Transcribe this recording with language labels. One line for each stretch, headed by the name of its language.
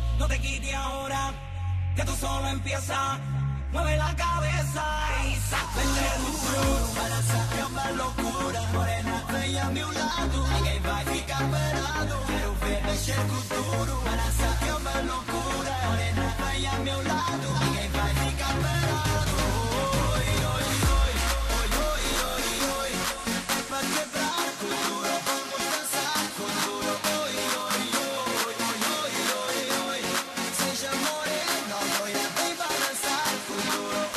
Spanish: No te quites ahora, que tú solo empiezas. Mueve la cabeza y sacude duro. Para sacar más locura, morena, bella a mi lado.
Portuguese: Ninguém vai ficar parado. Quero ver mexer com duro.
Spanish: Para sacar más locura, morena, bella
Portuguese: a meu lado. Ninguém vai ficar parado. Oi, oi, oi, oi, oi, oi, oi. Pra quebrar com duro, vamos dançar com duro. Oi, oi, oi, oi, oi, oi, oi. Seja morena, loira, vem balançar com duro.